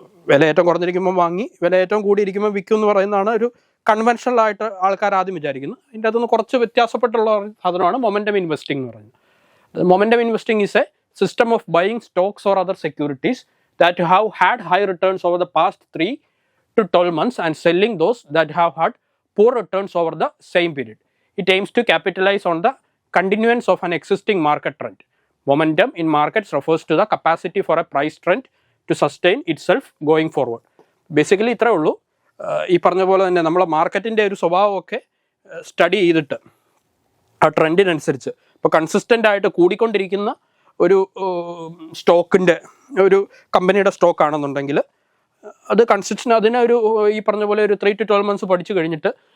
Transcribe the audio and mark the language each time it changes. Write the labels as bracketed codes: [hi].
[ml] വില ഏറ്റവും കുറഞ്ഞിരിക്കുമ്പോൾ വാങ്ങി വില ഏറ്റവും കൂടിയിരിക്കുമ്പോൾ വിൽക്കും എന്ന് പറയുന്നതാണ് ഒരു കൺവെൻഷനലായിട്ട് ആൾക്കാർ ആദ്യം വിചാരിക്കുന്നത്. അതിൻ്റെ അകത്തുനിന്ന് കുറച്ച് വ്യത്യാസപ്പെട്ടുള്ള സാധനമാണ് മൊമെൻറ്റം ഇൻവെസ്റ്റിംഗ് എന്ന് പറയുന്നത്. [en] Momentum investing is a system of buying stocks or other securities that have had high returns over the past 3 to 12 months and selling those that have had poor returns over the same period. It aims to capitalize on the continuance of an existing market trend. Momentum in markets refers to the capacity for a price trend to sustain itself going forward. [ml] Basically ഇത്രേ ഉള്ളൂ. ഈ പറഞ്ഞ പോലെ തന്നെ നമ്മളെ മാർക്കറ്റിൻ്റെ ഒരു സ്വഭാവമൊക്കെ study ചെയ്തിട്ട് ആ ട്രെൻഡിനനുസരിച്ച് ഇപ്പോൾ കൺസിസ്റ്റൻ്റ് ആയിട്ട് കൂടിക്കൊണ്ടിരിക്കുന്ന ഒരു സ്റ്റോക്കിൻ്റെ ഒരു കമ്പനിയുടെ സ്റ്റോക്കാണെന്നുണ്ടെങ്കിൽ അത് അതിനൊരു ഈ പറഞ്ഞ പോലെ ഒരു [en] 3 to 12 months [ml] പഠിച്ചു കഴിഞ്ഞിട്ട്